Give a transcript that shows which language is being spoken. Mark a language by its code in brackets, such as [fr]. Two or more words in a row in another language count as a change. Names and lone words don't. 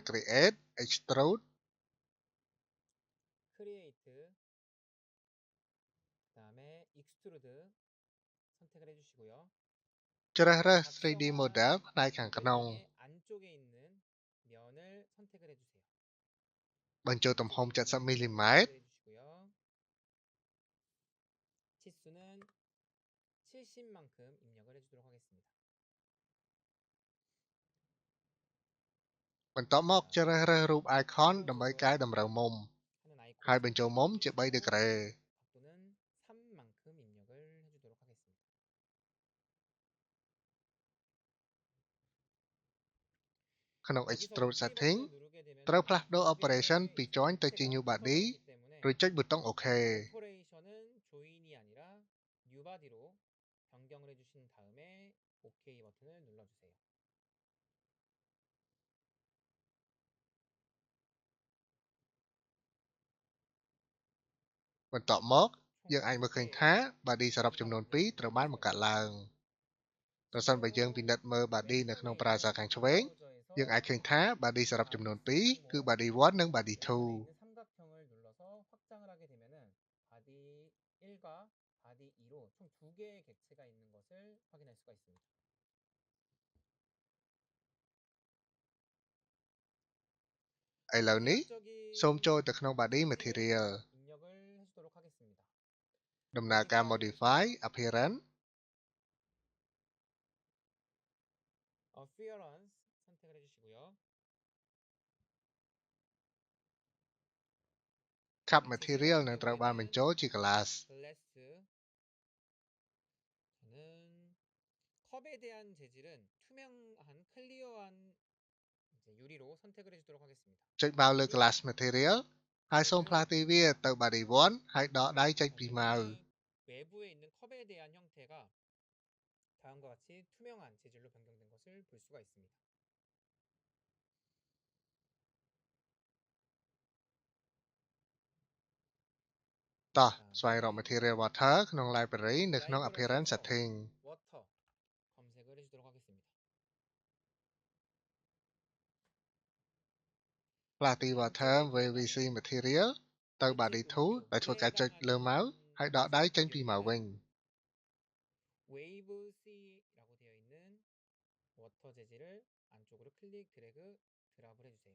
[en] create extrude [ko] 크리에이트 그다음에 익스트루드 선택을 해주시고요. [km] ជ្រើសរើស 3D [ko] 작성한 [km] model ផ្នែកខាងក្នុង [ko] 모델링의 안쪽에 있는 면을 선택을 해주세요. [km] បញ្ចូលទំហំ 70 [ko] 안쪽에 있는 mm 면을 선택을 해주시고요. 치수는 70만큼 입력을 해주도록 하겠습니다. [km] បន្ទាប់មកជ្រើសរើសរូប icon ដើម្បីកែតម្រូវមុំ [ko] 하는 아이콘을 [km] ហើយបញ្ចូលមុំជា 3 [ko] 선택해 주시고 degree 각도는 3만큼 입력을 해주도록 하겠습니다. [km] ក្នុង [ko] 여기서 extrude OK setting 버튼을 누르게 되면 [km] ត្រូវផ្លាស់ប្ដូរ operation ពី join ទៅជា [en] new body [ko] 컴퓨터가 때문에 [km] រួចចុចប៊ូតុង OK [ko] 오퍼레이션은 조인이 아니라 뉴바디로 변경을 해주신 다음에 OK 버튼을 눌러주세요. [km] បន្ទាប់មក យើងអាចមើលឃើញថា body សរុបចំនួន 2 ត្រូវបានបង្កើតឡើង ប្រសិនបើយើងពិនិត្យមើល body នៅក្នុង browser ខាងឆ្វេង យើងអាចឃើញថា body សរុបចំនួន 2 គឺ body 1 និង body 2 [ko] 있는 삼각형을 눌러서 확장을 하게 되면은 바디 1과 바디 2로 총 2개의 객체가 있는 것을 확인할 수가 있습니다. [km] ឥឡូវនេះ សូម [ko] 지역적인 [km] ចូលទៅក្នុង body [ko] 위치를 material 입력을 해주도록 하겠습니다. [km] ដំណើរការ [en] modify appearance [ko] appearance 선택을 해주시고요. [en] cup material [km] នឹងត្រូវបានបញ្ចូលជា glass [ko] glass 저는 컵에 대한 재질은 투명한 클리어한 이제 유리로 선택을 해주도록 하겠습니다. [km] ចុចមកលើ [en] glass material [km] ហើយសូមផ្លាស់ទីវាទៅ body 1 ហើយដកដៃចេញពីម៉ៅ [ko] 외부에 있는 컵에 대한 형태가 다음과 같이 투명한 재질로 변경된 것을 볼 수가 있습니다. [km] តោះស្វែងរក [en] material water [km] ក្នុង library នៅក្នុង appearance [ko] 라이브러리에서 setting water 검색을 해주도록 하겠습니다. [km] ផ្លាស់ទី [en] water VVC material [km] ទៅ body 2 ដោយធ្វើការចុចលើម៉ៅហើយដកដៃចេញពីម៉ៅវិញ [ko] wave C라고 되어 있는 워터 재질을 안쪽으로 클릭 드래그 드랍을 해주세요.